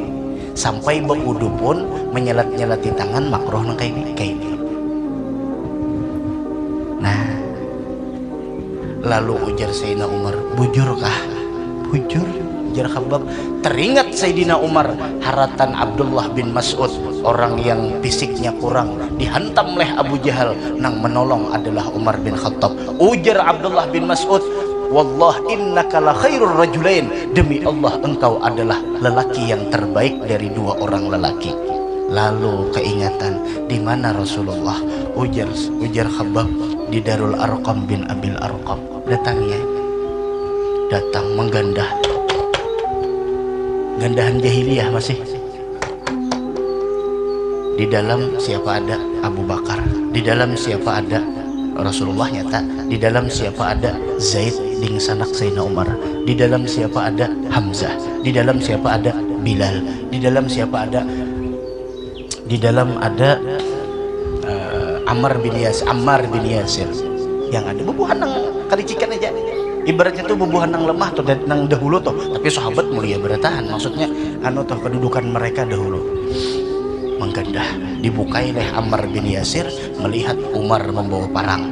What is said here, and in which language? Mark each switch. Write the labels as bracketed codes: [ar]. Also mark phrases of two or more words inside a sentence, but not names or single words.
[id] Sampai berwudu pun menyelat-nyelati tangan makruh nang kayak ini, kayak ini. Nah, lalu ujar Sayyidina Umar, bujurkah? [bjn] Bujur. Ujar Khabbab, teringat Sayyidina Umar haratan Abdullah bin Mas'ud, [id] orang yang fisiknya kurang, dihantam oleh Abu Jahal, nang menolong adalah Umar bin Khattab. [ar] Ujar Abdullah bin Mas'ud, والله إنك لخير الرجلين, [id] demi Allah engkau adalah lelaki yang terbaik dari dua orang lelaki. Lalu keingatan, di mana Rasulullah? Ujar Khabbab, di Darul Arqam bin Abil Arqam. [bjn] Datang menggandah, gandahan jahiliyah masih. [id] Di dalam siapa ada? Abu Bakar. Di dalam siapa ada? Rasulullah nyata. Di dalam siapa ada? [bjn] Zaid ding sanak Sayyidina Umar. [id] Di dalam siapa ada? Hamzah. Di dalam siapa ada? Bilal. Di dalam siapa ada? Di dalam ada Ammar bin Yasir. [bjn] Yang ada bubuhan nang kalicikan aja. Ibaratnya tuh bubuhan nang lemah tuh nang dahulu tuh, tapi sahabat mulia bertahan. [id] Maksudnya tuh kedudukan mereka dahulu. Menggandah, dibukai oleh Ammar bin Yasir melihat Umar membawa parang.